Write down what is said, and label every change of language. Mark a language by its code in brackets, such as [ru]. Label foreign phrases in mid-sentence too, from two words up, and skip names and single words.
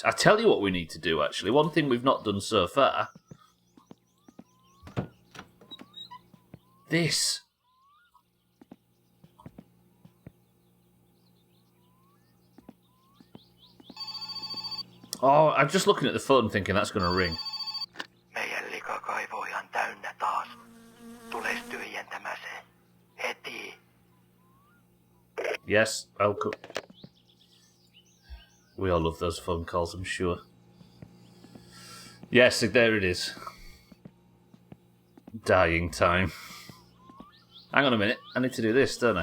[en] I tell you what we need to do, actually. One thing we've not done so far. This. Oh, I'm just looking at the phone thinking that's going to ring. [fi] Meidän likakaivo on ihan täynnä taas. Tules tyhjentämään se heti. [en] Yes, welcome. We all love those phone calls, I'm sure. Yes, there it is. Dying time. Hang on a minute. I need to do this, don't I?